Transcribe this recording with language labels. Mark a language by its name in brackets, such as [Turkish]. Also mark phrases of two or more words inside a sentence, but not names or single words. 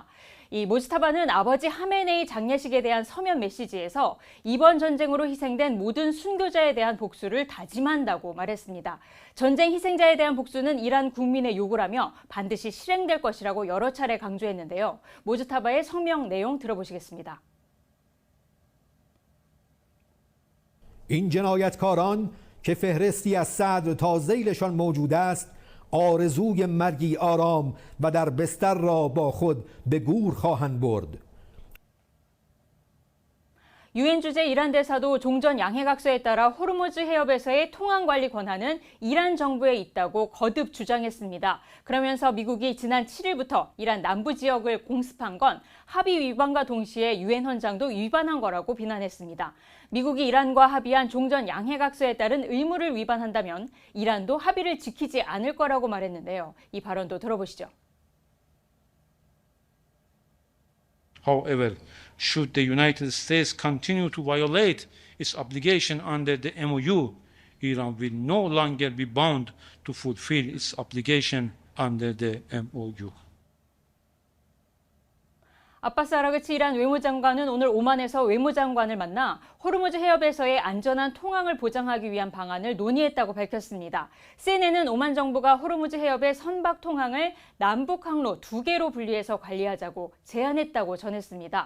[Korean] 이 모즈타바는 아버지 하메네이 장례식에 대한 서면 메시지에서 이번 전쟁으로 희생된 모든 순교자에 대한 복수를 다짐한다고 말했습니다. 전쟁 희생자에 대한 복수는 이란 국민의 요구라며 반드시 실행될 것이라고 여러 차례 강조했는데요. 모즈타바의 성명 내용 들어보시겠습니다. [Persian] این جنایتکاران که فهرستی از صدر تا ذیلشان موجود است آرزوی مرگی آرام و در بستر را با خود به گور خواهند برد. [Korean] 유엔 주재 이란 대사도 종전 양해각서에 따라 호르무즈 해협에서의 통항 관리 권한은 이란 정부에 있다고 거듭 주장했습니다. 그러면서 미국이 지난 7일부터 이란 남부 지역을 공습한 건 합의 위반과 동시에 유엔 헌장도 위반한 거라고 비난했습니다. 미국이 이란과 합의한 종전 양해각서에 따른 의무를 위반한다면 이란도 합의를 지키지 않을 거라고 말했는데요. 이 발언도 들어보시죠. [English] However, should the United States continue to violate its obligation under the MOU, Iran will no longer be bound to fulfill its obligation under the MOU. [Korean] 아바스 아라그치 이란 외무장관은 오늘 오만에서 외무장관을 만나 호르무즈 해협에서의 안전한 통항을 보장하기 위한 방안을 논의했다고 밝혔습니다. CNN은 오만 정부가 호르무즈 해협의 선박 통항을 남북 항로 2개로 분리해서 관리하자고 제안했다고 전했습니다.